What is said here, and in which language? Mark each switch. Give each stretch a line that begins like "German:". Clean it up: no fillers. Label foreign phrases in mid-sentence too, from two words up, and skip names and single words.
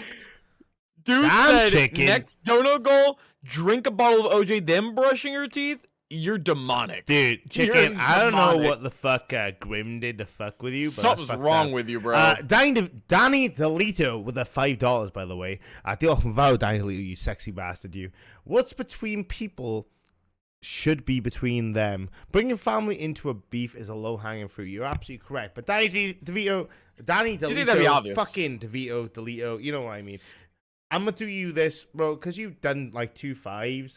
English: Dude Damn, said chicken. next dono goal, drink a bottle of OJ, then brushing your teeth. You're demonic. Dude, You're chicken, I don't know demonic. what the fuck Grim did to fuck with you, but Something's wrong with you, bro. Danny DeLito with the $5, by the way.
Welsh: Diolch yn fawr,
English: Danny DeLito, you sexy bastard, you. What's between people should be between them. Bringing family into a beef is a low-hanging fruit. You're absolutely correct. But Danny DeLito, think that'd be obvious? fucking DeLito, you know what I mean. I'm going to do you this, bro, because you've done like 2 5s.